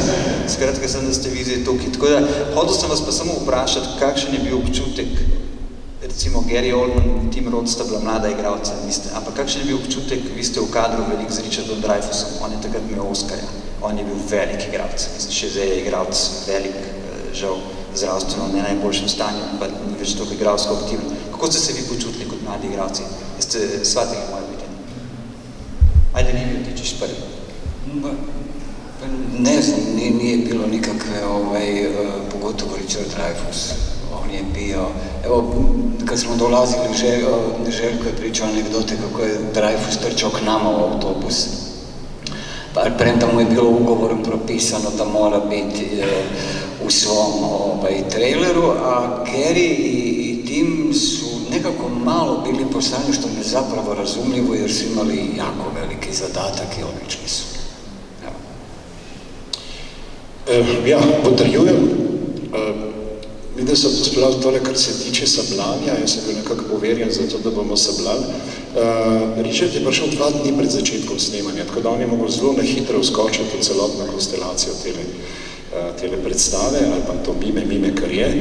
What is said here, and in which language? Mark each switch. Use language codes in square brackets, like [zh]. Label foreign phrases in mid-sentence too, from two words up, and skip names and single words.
[sl] Skratka sem, da ste vi zdaj tukaj. Tako da, hodil sem vas pa samo vprašati, kakšen je bil občutek, recimo Gary Oldman, Tim Roth sta bila mlada igralca, niste, ampak kakšen je bil občutek, vi ste v kadru velik z Richardom Dreyfusom, on je takrat imel Oscarja, on je bil velik igralec, mislim, še zdaj je igralec velik, žal zdravstveno, ne najboljšem stanju, pa ni več toliko igralsko aktivno. Kako ste se vi počutili kot mladi igralci? [hr] Ste shvatili moje pitanje? Ajde, Livio, ti ćeš prvi. Ne znam, nije bilo nikakve, pogotovo Richard Dreyfus. On je bio, evo, kad smo dolazili, Željko je pričao anegdote kako je Dreyfus trčao k nama u autobus. Pa premda mu je bilo ugovorom propisano da mora biti u svom traileru, a Gary i Tim su nekako malo bili postavljeni, što mi je zapravo razumljivo, jer su imali jako veliki zadatak i odlični su. [sl] Ja, potrjujem. Vidim se posplavil tole, kar se tiče sabljanja, jaz sem bil nekako poverjen za to, da bomo sabljali. Richard je prišel 2 dni pred začetkom snemanja, tako da on je mogel zelo na hitro vskočiti v celotno konstelacijo tele predstave, ali pa to mime, kar je.